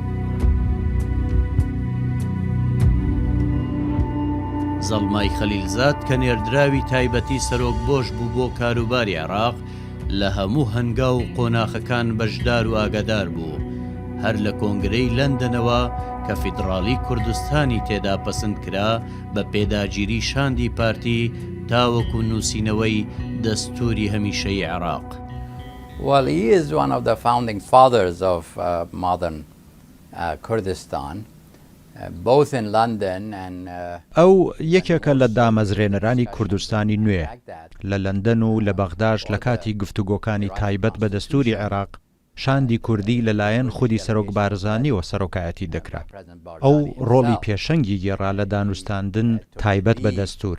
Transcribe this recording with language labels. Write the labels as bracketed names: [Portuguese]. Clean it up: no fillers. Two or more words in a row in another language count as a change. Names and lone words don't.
[Central Kurdish] زەڵمای خەلیلزاد کە نێردراوی تایبەتی سەرۆک بۆش بوو بۆ کاروباری عێراق لە هەموو هەنگا و قۆناخەکان بەشدار و ئاگادار بوو، هەر لە کۆنگرەی لەندەنەوە کە فیدراڵی کوردستانی تێدا پەسەند کرا بە پێداگیری شاندی پارتی تاوەکو نووسینەوەی دەستوری هەمیشەی عێراق. [English] Well, he is one of the founding fathers of modern Kurdistan. Both in London and [Central Kurdish] ئەو یەکێکە لە دامەزرێنەرانی کوردستانی نوێ لە لەندەن و لە بەغداش لە کاتی گفتوگۆکانی تایبەت بە دەستوری عێراق شاندی کوردی لەلایەن خودی سەرۆک بارزانی و سەرۆکایەتی دەکرا. ئەو ڕۆڵی پێشەنگی گێڕا لە دانوستاندن تایبەت بە دەستور.